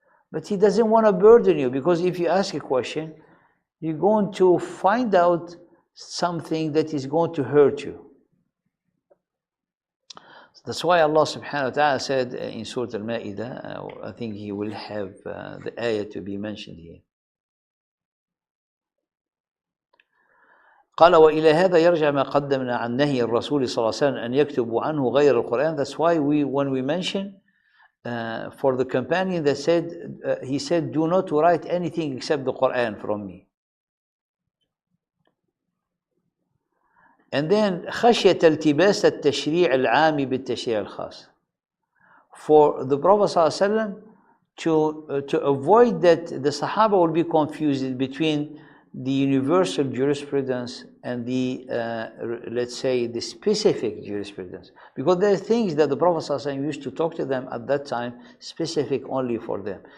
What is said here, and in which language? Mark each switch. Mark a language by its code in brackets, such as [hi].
[en] But He doesn't want to burden you, because if you ask a question, you're going to find out something that is going to hurt you. That's why Allah subhanahu wa ta'ala said in Surah Al-Ma'idah, I think He will have the ayah to be mentioned here. [ar] قال وإلى هذا يرجع ما قدمنا عن نهي الرسول صلى الله عليه وسلم أن يكتبوا عنه غير القرآن. [en] That's why when we mention for the companion that said, he said, do not write anything except the Quran from me. And then [ar] خشية التباس التشريع العام بالتشريع الخاص. [en] For the Prophet صلى الله عليه وسلم to avoid that the Sahaba will be confused between the universal jurisprudence and the, let's say, the specific jurisprudence. Because there are things that the Prophet ﷺ used to talk to them at that time, specific only for them.